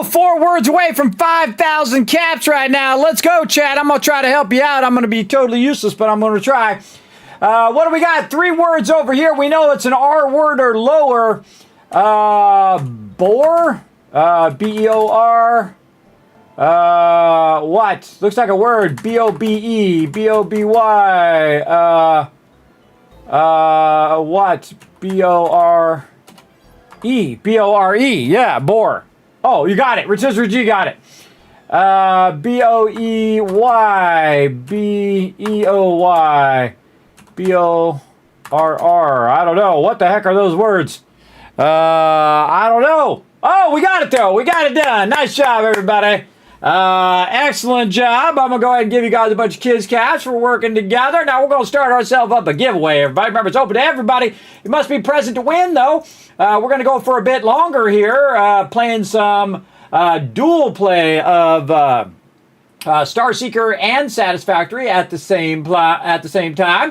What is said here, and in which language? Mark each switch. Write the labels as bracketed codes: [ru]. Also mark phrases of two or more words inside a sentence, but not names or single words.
[en] 4 words away from 5,000 caps right now. Let's go, chat. I'm going to try to help you out. I'm going to be totally useless, but I'm going to try. What do we got? 3 words over here. We know it's an R word or lower. Bore? B-E-O-R. What? Looks like a word. B-O-B-E. B-O-B-Y. What? B-O-R... B-O-R-E, yeah, bore. Oh, you got it. Rotisserie G got it. B-O-E-Y, B-E-O-Y, B-O-R-R. I don't know. What the heck are those words? I don't know. Oh, we got it, though. We got it done. Nice job, everybody. Excellent job. I'm going to go ahead and give you guys a bunch of kids cash for working together. Now, we're going to start ourselves up a giveaway, everybody. Remember, it's open to everybody. You must be present to win, though. We're going to go for a bit longer here, playing some dual play of Starseeker and Satisfactory at the same time.